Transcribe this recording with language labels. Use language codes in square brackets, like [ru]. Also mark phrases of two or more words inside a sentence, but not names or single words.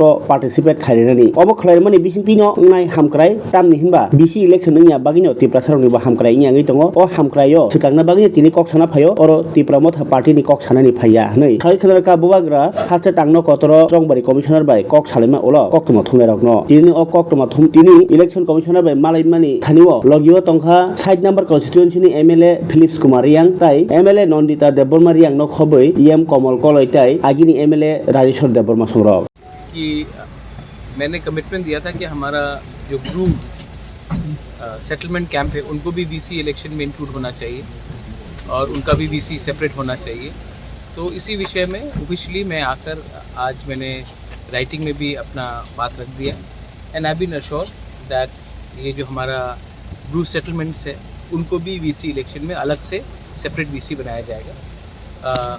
[trp] पार्टिसिपेट खायनानि अबो खलायमानि बिसिंतिनो ओंनाय हामक्राय तामनि हिनबा [en] BC election [trp] नोंया बागिनो तिप्रासारनि बा हामक्राय इयाङै दङ ओ हामक्रायो सिगांना बागिनो तिनि कक साना फायो अर तिप्रा मथा पार्टीनि कक सानानि फाया नै खाय खनरका बुबाग्रा हास्टे तांनो कतर स्ट्रंबारि कमिशनार बाय कक सालेमा ओला कक्तमा थुंनाय रकनो तिनि ओ कक्तमा थुम तिनि [en] election commissioner [trp] बाय मालाय मानि थानिओ लगियो तंखा 7 [en] number constituencyनि MLA [trp] फिलिप्स कुमार रियां ताई एमएलए नन्दिता देबबर्मा रियां न खबै एम कमल कलय ताई आगिनि एमएलए राजेश्वर देबबर्मा संरक [hi] कि मैंने कमिटमेंट दिया था कि हमारा जो [en] Bru settlement camp [hi] है उनको भी [en] BC election [hi] में इंक्लूड होना चाहिए और उनका भी [en] BC separate [hi] होना चाहिए। तो इसी विषय में ऑफिशियली मैं आकर आज मैंने राइटिंग में भी अपना बात रख दिया [en] and I been assured that [hi] ये जो हमारा [en] Bru settlements [hi] है उनको भी [en] BC election [hi] में अलग से [en] separate BC [hi] बनाया जाएगा।